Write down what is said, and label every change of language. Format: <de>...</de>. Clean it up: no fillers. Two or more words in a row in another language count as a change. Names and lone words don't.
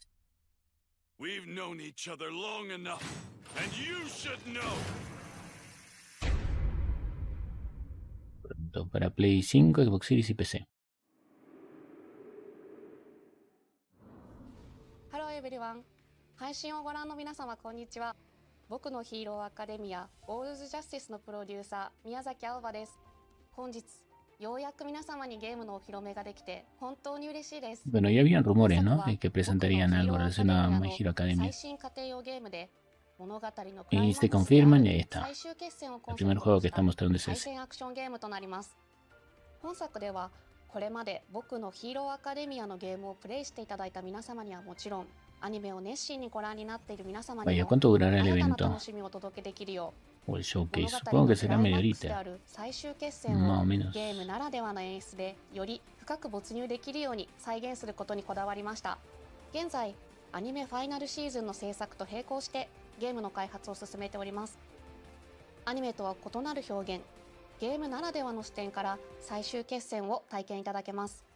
<en>We've known each other long enough, and you should know.</en> <es>Pronto para Play 5, Xbox Series y PC.</es> <en>Hello everyone.</en> <ja>配信をご覧の皆様こんにちは。僕のヒーローアカデミアオールズジャスティスのプロデューサー宮崎青葉です。本日ようやく皆様にゲームのお披露目ができて本当に嬉しいです。</ja> <es>Bueno, ya habían rumores, ¿no? De que presentarían algo relacionado a My Hero Academia.</es> <ja>最新家庭用ゲームで物語の</ja> <es>Y se confirman y ahí está. El primer juego que está mostrando es ese.</es> <ja>対戦アクションゲームとなります。本作ではこれまで僕のヒーローアカデミアのゲームをプレイしていただいた皆様にはもちろん、アニメを熱心にご覧になっている皆様にも</ja> <es>Vaya, ¿cuánto durará el</es> <ja>新たな</ja> <es>evento?</es> <ja>楽しみをお届けできるよう</ja> <es>O el showcase.</es> <ja>物語</ja> <es>Supongo</es> <ja>の</ja> <es>que</es> <ja>ク</ja> <es>será</es> <ja>ライ</ja> <es>medio</es> <ja>マックスで</ja> <es>horita.</es> <ja>ある最終決戦</ja> <es>Más</es> <ja>を</ja> <es>o menos.</es> <ja>ゲームならではの演出でより深く没入できるように再現することにこだわりました。現在アニメファイナルシーズンの制作と並行してゲームの開発を進めております。アニメとは異なる表現、ゲームならではの視点から最終決戦を体験いただけます。</ja>